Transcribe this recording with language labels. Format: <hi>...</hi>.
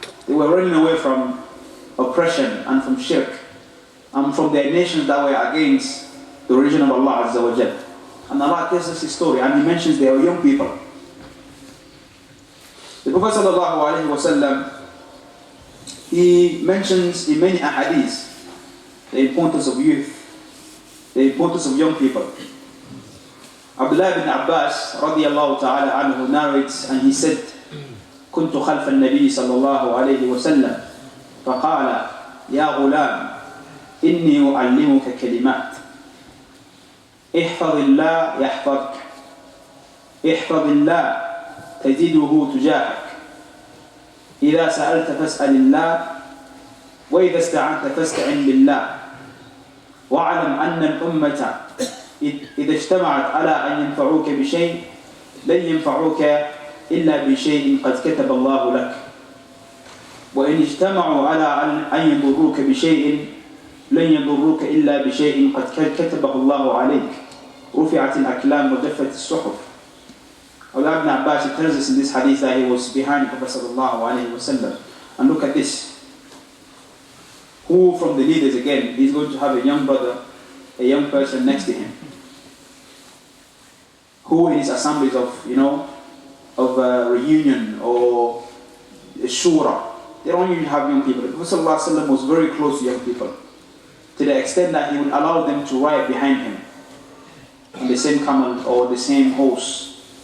<en>They were running away from oppression and from shirk and from their nations that were against the religion of Allah Azza wa Jalla. And Allah tells us his story, and he mentions they were young people. The Prophet sallallahu alaihi wasallam, he mentions in many ahadith the importance of youth, the importance of young people. Abdullah ibn Abbas radiyallahu ta'ala anhu narrates, and he said,</en> <ar>كنت خلف النبي صلى الله عليه وسلم فقال يا غلام إني أعلمك كلمات احفظ الله يحفظك احفظ الله تجده تجاهك إذا سألت فاسأل الله وإذا استعنت فاستعن بالله واعلم أن الأمة إذا اجتمعت على أن ينفعوك بشيء لن ينفعوك إلا بشيء قد كتب الله لك وإن اجتمعوا على أن يضروك بشيء لن يضروك إلا بشيء قد كتبه الله عليك رفعت الأكلام وجفت الصحف.</ar> <en>Abdullah ibn Abbas, he tells us in this hadith that he was behind the Prophet sallallahu alaihi wasallam. And look at this. Who from the leaders, again, he's going to have a young brother, a young person next to him, who in his assemblies of, of reunion or shura, they don't even have young people. The Prophet sallallahu alaihi wasallam was very close to young people, to the extent that he would allow them to ride behind him on the same camel or the same horse.</en>